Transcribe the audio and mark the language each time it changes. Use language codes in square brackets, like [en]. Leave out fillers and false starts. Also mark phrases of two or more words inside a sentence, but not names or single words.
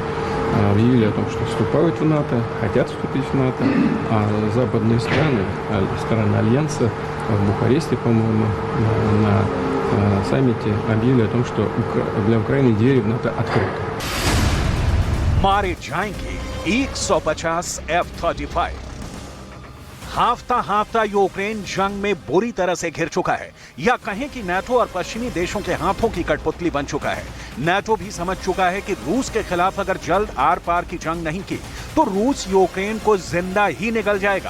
[ru] объявили о том, что вступают в НАТО, хотят вступить в НАТО, а западные страны, страны Альянса в Бухаресте, по-моему, на саммите объявили о том, что для Украины двери в НАТО открыты. [hi] मारे जाएंगे 150 F-35। हाफता यूक्रेन जंग में बुरी तरह से घिर चुका है, या कहें कि नाटो और पश्चिमी देशों के हाथों की कठपुतली बन चुका है। नाटो भी समझ चुका है कि रूस के खिलाफ अगर जल्द आर पार की जंग नहीं की तो रूस यूक्रेन को जिंदा ही निगल जाएगा।